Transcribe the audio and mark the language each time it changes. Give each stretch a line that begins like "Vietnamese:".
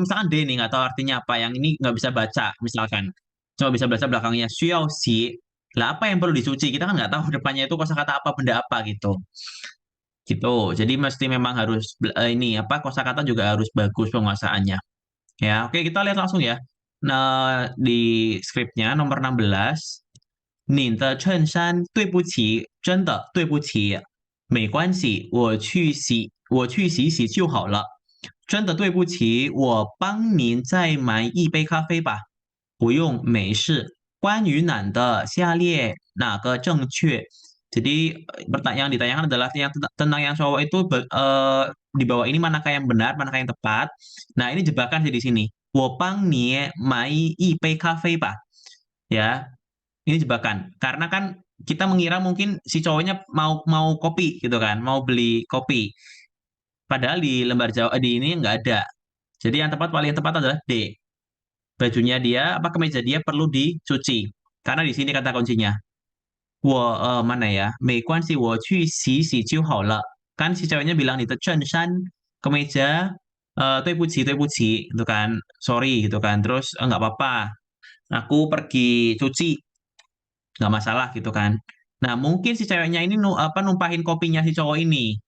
Indonesian: Misalkan D nih nggak tahu artinya apa, yang ini nggak bisa baca misalkan, cuma bisa baca belakangnya xiao xi. Lah apa yang perlu dicuci, kita kan nggak tahu depannya itu kosakata apa, benda apa gitu gitu. Jadi mesti memang harus ini apa, kosakata juga harus bagus penguasaannya ya. Oke, kita lihat langsung ya.
Chinese: Nah, di skripnya nomor 16, 你的衬衫对不起，真的对不起，没关系，我去洗洗就好了。真的对不起，我帮您再买一杯咖啡吧。不用，没事。关于男的下列哪个正确？
Indonesian: Jadi pertanyaan yang ditanyakan adalah tentang yang cowok itu di bawah ini manakah yang benar, manakah yang tepat. Nah, ini jebakan sih di sini.
Chinese: 我帮你买一杯咖啡吧.
Indonesian: Ya, ini jebakan. Karena kan kita mengira mungkin si cowoknya mau mau kopi gitu kan, mau beli kopi. Padahal di lembar jawab di ini nggak ada. Jadi yang tepat paling tepat adalah D. Bajunya dia apa kemeja dia perlu dicuci. Karena di sini kata kuncinya. Mana ya?
Chinese: 没关系，我去洗洗就好了.
Indonesian: Kan si ceweknya bilang di shan kemeja,
Chinese: 对不起对不起
Indonesian: gitu kan. Sorry gitu kan. Terus nggak apa-apa. Aku pergi cuci, nggak masalah gitu kan. Nah, mungkin si ceweknya ini numpahin kopinya si cowok ini.